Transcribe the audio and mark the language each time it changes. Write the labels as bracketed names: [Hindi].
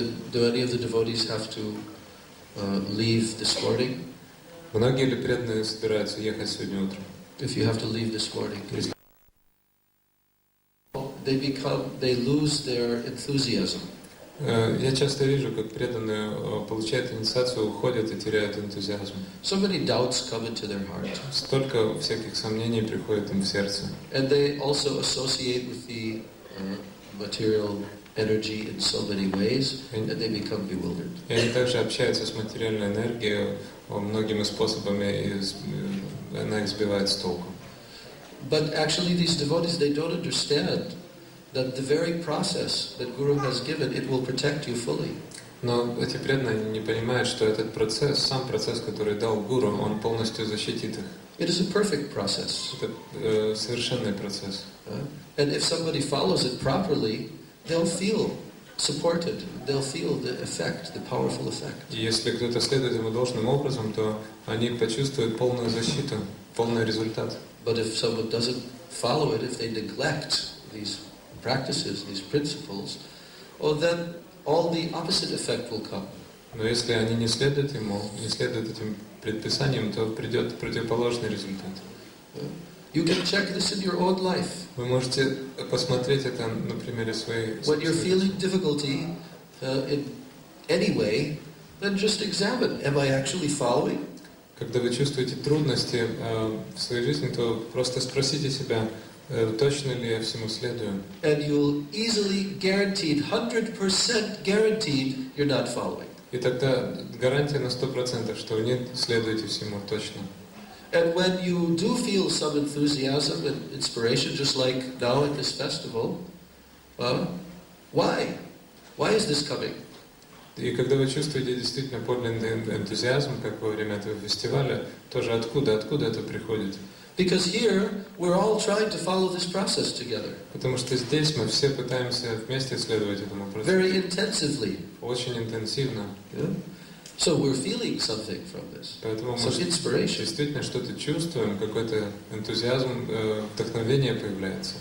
[English] Do any of the devotees have to leave this morning? [Russian] Многие ли преданные собираются ехать сегодня утром? [English] If you have to leave this morning, they lose their enthusiasm. [Russian] Я часто вижу, как преданные получают инициацию, уходят и теряют энтузиазм. [English] So many doubts come into their heart. [Russian] Столько всяких сомнений приходит им в сердце. [English] And they also associate with the material energy in so many ways, and they become bewildered. [Russian] И они также общаются с материальной энергией многими способами, и она их сбивает с толку. [English] But actually these devotees, they don't understand that the very process that Guru has given, it will protect you fully. [Russian] Но эти преданные не понимают, что этот процесс, сам процесс, который дал Гуру, он полностью защитит их. [English] It is a perfect process. [Russian] Это совершенный процесс. [English] And if somebody follows it properly, they'll feel supported. They'll feel the effect, the powerful effect. [Russian] И если кто-то следует ему должным образом, то они почувствуют полную защиту, полный результат. [English] But if someone doesn't follow it, if they neglect these practices, these principles, then all the opposite effect will come. [Russian] Но если они не следуют ему, не следуют этим предписаниям, то придет противоположный результат. [English] You can check this in your own life. [Russian] Вы можете посмотреть это на примере своей. [English] When you're feeling difficulty in any way, then just examine: am I actually following? [Russian] Когда вы чувствуете трудности в своей жизни, то просто спросите себя, точно ли я всему следую. [English] And you'll easily guaranteed, 100% guaranteed, you're not following. [Russian] И тогда гарантия на 100%, что вы не следуете всему точно. [English] And when you do feel some enthusiasm and inspiration, just like now at this festival, why? Why is this coming? [Russian] И когда вы чувствуете действительно подлинный энтузиазм, как во время этого фестиваля, тоже откуда это приходит? [English] Because here we're all trying to follow this process together. [Russian] Потому что здесь мы все пытаемся вместе следовать этому процессу. [English] Very intensively. [Russian] Очень интенсивно. [English] Yeah? So we're feeling something from this. [Russian] Поэтому [English] some [Russian] мы [English] inspiration. [Russian] Действительно что-то чувствуем, какой-то энтузиазм, вдохновение появляется.